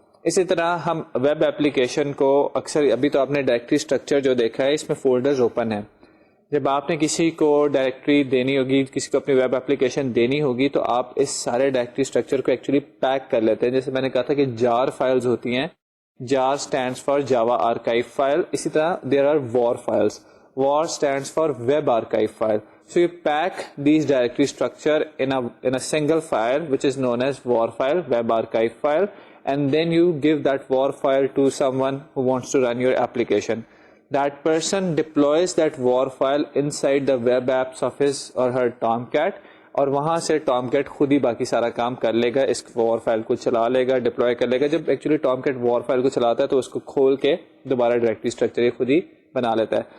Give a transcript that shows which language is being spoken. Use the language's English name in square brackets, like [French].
[Urdu] اسی طرح ہم ویب ایپلیکیشن کو اکثر، ابھی تو آپ نے ڈائریکٹری اسٹرکچر جو دیکھا ہے، اس میں فولڈرز اوپن ہیں. جب آپ نے کسی کو ڈائریکٹری دینی ہوگی، کسی کو اپنی ویب ایپلیکیشن دینی ہوگی، تو آپ اس سارے ڈائریکٹری اسٹرکچر کو ایکچولی پیک کر لیتے ہیں. جیسے میں نے کہا تھا کہ جار فائلز ہوتی ہیں، [English] Jar stands for Java archive file. [Urdu] اسی طرح [English] There are war files, war stands for web archive file. So you pack these directory structure in a single file which is known as war file, web archive file, and then you give that war file to someone who wants to run your application. That person deploys that war file inside the web apps of his or her Tomcat, [Urdu] اور وہاں سے Tom Kate خود ہی باقی سارا کام کر لے گا، اس وار file کو چلا لے گا، ڈپلوائے کر لے گا. جب ایکچولی ٹام کیٹ وار فائل کو چلاتا ہے تو اس کو کھول کے دوبارہ ڈائریکٹری اسٹرکچر یہ خود ہی بنا لیتا ہے.